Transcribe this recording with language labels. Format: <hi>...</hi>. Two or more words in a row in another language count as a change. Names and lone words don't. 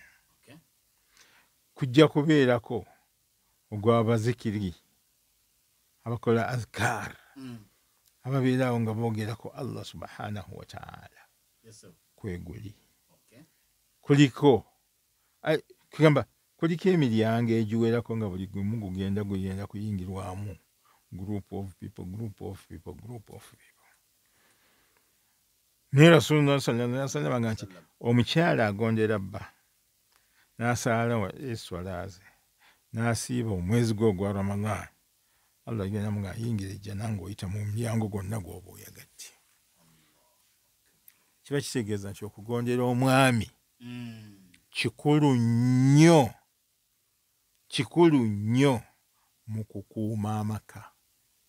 <lg>Kujja kubeerako ogw'abazikiri abakola azkar ababeerawo nga boogerako</lg> <ar>الله سبحانه وتعالى</ar> <lg>kweguli. Kuliko emiryango egiwerako nga buli gumu gugenda kuyingirwamu</lg> <en>group of people.</en> <lg>Naye</lg> <ar>رسول الله صلى الله عليه وسلم</ar> <lg>aga nti omukyala agondera bba n'asaala esswala ze n'asiiba omwezi gwe ogwa Ramadan, Allah agenda nga ayingira ejjana ng'oyita mu mulyango gwonna gw'oba oyagadde. Kiba kitegeeza nti okugondera omwami kikulu nnyo mu kukuuma amaka.</lg>